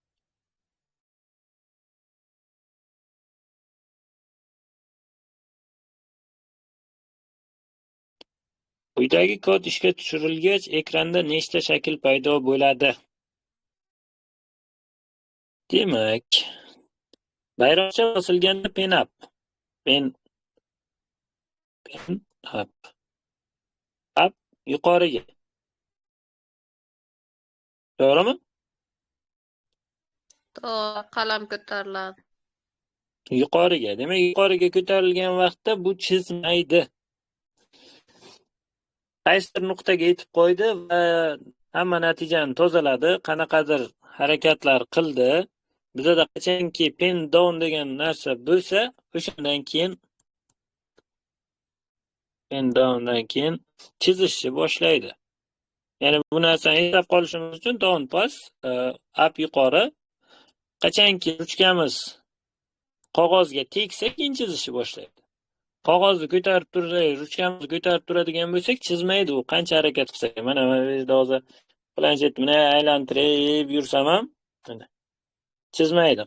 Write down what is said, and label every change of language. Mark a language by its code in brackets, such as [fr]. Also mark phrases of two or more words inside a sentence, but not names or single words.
[uz] Quyidagi kod ishga tushirilgach, ekranda nechta shakl paydo bo'ladi? Demak, bayroqcha bosilganda [en] pen up. Pen up. [uz] Up yuqoriga. To'g'rimi? To'g'ri, qalam ko'tariladi. Yuqoriga. Demak, yuqoriga ko'tarilgan vaqtda bu chizmaydi. Qaysidir nuqtaga yetib qo'ydi va hamma natijani tozaladi, qanaqadir harakatlar qildi. Bizda qachonki [en] pen down [uz] degan narsa bo'lsa, o'shandan keyin chizishni boshlaydi. Ya'ni bu narsani eslab qolishimiz uchun down pas, up yuqori. Qachonki ruchkamiz qog'ozga tegsa, keyin chizishni boshlaydi. Qog'ozni ko'tarib tursak, ruchkamizni ko'tarib turadigan bo'lsak, chizmaydi u qancha harakat qilsak. Mana hozir planshet bilan aylantirib yursam ham chizmaydi.